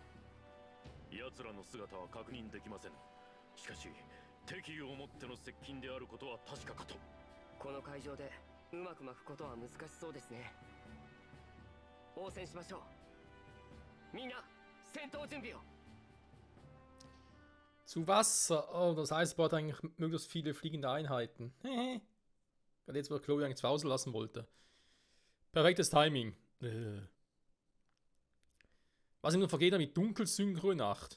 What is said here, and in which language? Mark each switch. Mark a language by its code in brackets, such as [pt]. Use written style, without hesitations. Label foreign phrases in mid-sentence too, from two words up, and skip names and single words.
[ja] 奴らの姿は確認できません。しかし敵意を持っての接近であることは確かかと。この海上でうまく巻くことは難しそうですね。応戦しましょう。みんな戦闘準備を。 [de] Zu Wasser. Oh, das heißt, es braucht eigentlich möglichst viele fliegende Einheiten. Gerade jetzt, wo Chloe eigentlich zu Hause lassen wollte. Perfektes Timing. Was ihm nur vergeht mit Dunkelsynchro in Nacht.